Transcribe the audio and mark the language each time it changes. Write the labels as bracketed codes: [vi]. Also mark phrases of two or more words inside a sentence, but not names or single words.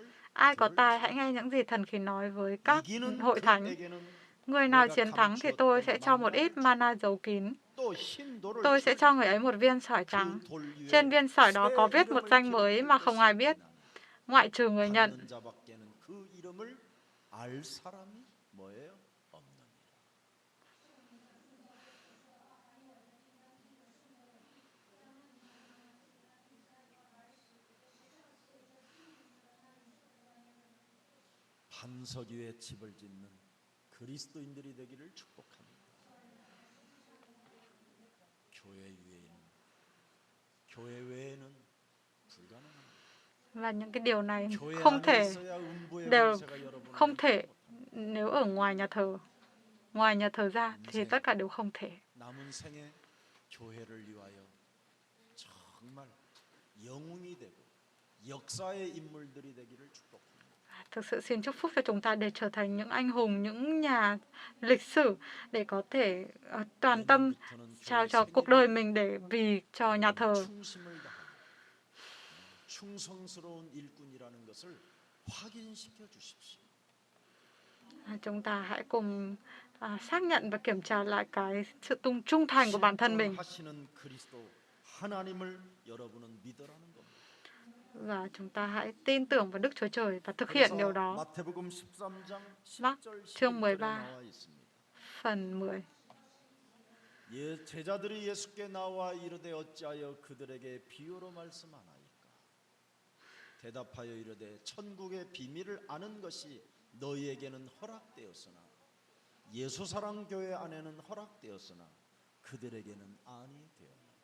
[vi] Ai có tai hãy nghe những gì thần khí nói với các [ko] 이기는 [vi] hội thánh. [ko] 그에게는 [vi] Người nào chiến thắng thì tôi sẽ cho một ít mana giấu kín. [ko] 또 흰 돌을 [vi] Tôi sẽ cho người ấy một viên sỏi trắng. [ko] 그 돌 위에 [vi] Trên viên sỏi đó có viết một [ko] 새 [vi] danh [ko] 이름을 [vi] mới mà không ai biết, ngoại trừ người nhận. [ko] 받는 자밖에는 그 이름을 알 사람이 뭐예요? 없느니라. 반석 위에 집을 짓는 그리스도인들이 되기를 축복합니다. 교회 외에는 불가능합니다. [vi] Và những cái điều này [ko] 교회 [vi] không [ko] 안에 [vi] thể [ko] 있어야 음부의 [vi] đều [ko] 권세가 여러분을 [vi] không thể nếu ở ngoài nhà thờ. Ngoài nhà thờ ra thì tất cả đều không thể. [ko] 남은 생에 교회를 위하여 정말 영웅이 되고 역사의 인물들이 되기를 축복합니다. [vi] Thực sự xin chúc phúc cho chúng ta để trở thành những anh hùng, những nhà lịch sử để có thể toàn tâm [ko] 내년부터는 [vi] trao [ko] 교회 [vi] cho cuộc đời mình để vì cho nhà [ko] 생애를 [vi] thờ. [ko] 충심을 다하는 충성스러운 일꾼이라는 것을 확인시켜 주십시오. [vi] Chúng ta hãy cùng xác nhận và kiểm tra lại cái sự trung thành của bản thân mình. [ko] 실존하시는 그리스도 하나님을 여러분은 믿으라는 겁니다. [vi] Và chúng ta hãy tin tưởng vào Đức Chúa Trời và thực hiện điều [ko] 그래서 [vi] đó. [ko] 마태복음 13장 [vi] Mác [ko] 10절 [vi] chương [ko] 11절에 [vi] 13 [ko] 나와 있습니다. [vi] phần 10. [ko] 제자들이 예수께 나와 이르되 어찌하여 그들에게 비유로 말씀하나이까? 대답하여 이르되 천국의 비밀을 아는 것이 너희에게는 허락되었으나 예수사랑교회 안에는 허락되었으나 그들에게는 아니 되었나.